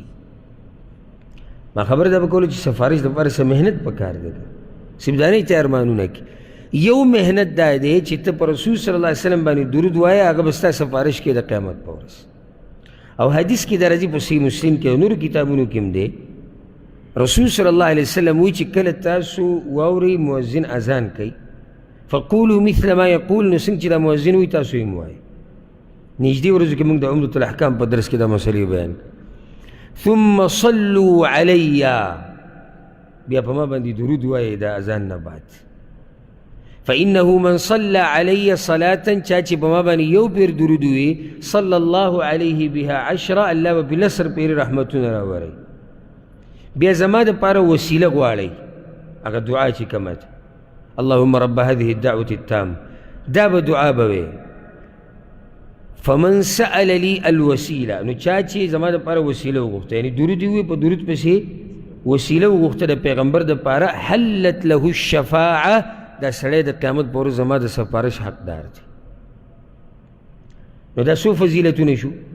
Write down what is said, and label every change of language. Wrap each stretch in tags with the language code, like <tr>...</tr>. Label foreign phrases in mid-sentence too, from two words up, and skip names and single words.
<ps>ما خبره دا به کوله چې سفارش دپاره څه محنت پکار دی، صرف دا نه چې ارمانونه کې یو محنت دا دی چې ته په رسول</ps> <ar>صلی الله علیه وسلم</ar> <ps>باندې درود وایه، هغه به ستا سفارش کې د قیامت په ورځ. او حدیث کې دا راځي په صحیح مسلم کې او نورو کتابونو کې هم دی، رسول</ps> <ar>صلی الله علیه وسلم</ar> <ps>وایي چې کله تاسو واورئ مؤذن اذان کوي،</ps> <ar>فقولوا مثل ما یقول،</ar> <ps>نو څنګه چې دا مؤذن وایي تاسو یې وایئ. نږدې ورځو کې موږ د عمدة الاحکام په درس کې دا مسلې بیان.</ps> <ar>ثم صلوا علی،</ar> <ps>بیا په ما باندې درود وایئ د اذان نه بعد.</ps> <ar>فإنه من صلى علي صلاة،</ar> <ps>چا چې په ما باندې یو پیر درود وي،</ps> <ar>صلى الله عليه بها 10،</ar> <ps>الله به بلسر پیر رحمتونه راوړي. بیا زما دپاره وسیله غواړئ، هغه دعا چې کومه ده،</ps> <ar>اللهم رب هذه الدعوة التام،</ar> <ps>دا به دعا به وي.</ps> <ar>فمن سأل لي الوسیله،</ar> <ps>نو چا چې زما دپاره وسیله وغوښته، یعنی درود وي په درود پسې وسیله وغوښته د پیغمبر دپاره،</ps> <ar>حلت له الشفاعه،</ar> <ps>دا سړی د قیامت په ورځ زما د سفارش حقدار دی. نو دا څو فضیلتونه شو؟</ps>